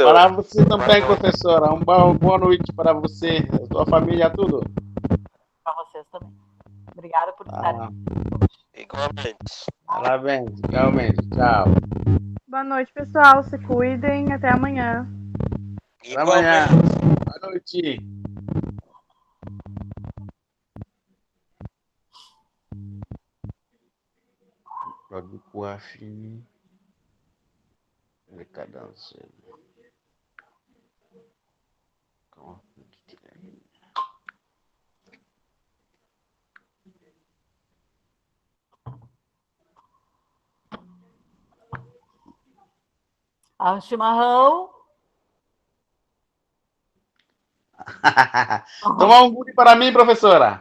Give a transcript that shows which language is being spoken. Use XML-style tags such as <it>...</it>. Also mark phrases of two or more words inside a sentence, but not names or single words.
<pt>Para você também, professora. Boa noite para você, sua família, tudo. Para vocês também. Obrigada por estarem aqui. Igualmente. Parabéns, igualmente. Tchau. Boa noite, pessoal. Se cuidem. Até amanhã. Até amanhã. Igualmente. Boa noite.</pt> <fr>Produit quoi fini? Décadence. Comment quitter la ligne?</fr> <pt>Chimarrão. Tomar um gole para mim, professora.</pt>